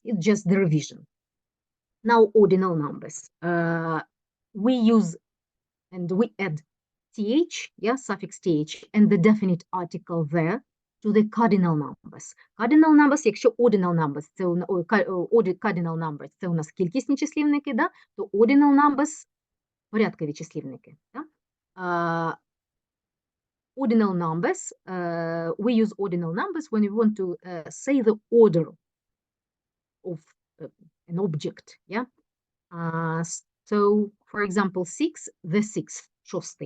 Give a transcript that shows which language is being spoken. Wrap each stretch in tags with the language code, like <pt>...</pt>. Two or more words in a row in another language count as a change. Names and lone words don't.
<en>It's just the revision. Now, ordinal numbers. We use and we add th, suffix th, and the definite article there to the cardinal numbers. Cardinal numbers, якщо ordinal numbers, cardinal numbers,</en> <uk>це у нас кількісні числівники, то</uk> <en>ordinal numbers –</en> <uk>порядкові числівники.</uk> <en>Ordinal numbers, we use ordinal numbers when we want to say the order of an object, So, for example, 6, the 6th, шостий.</en>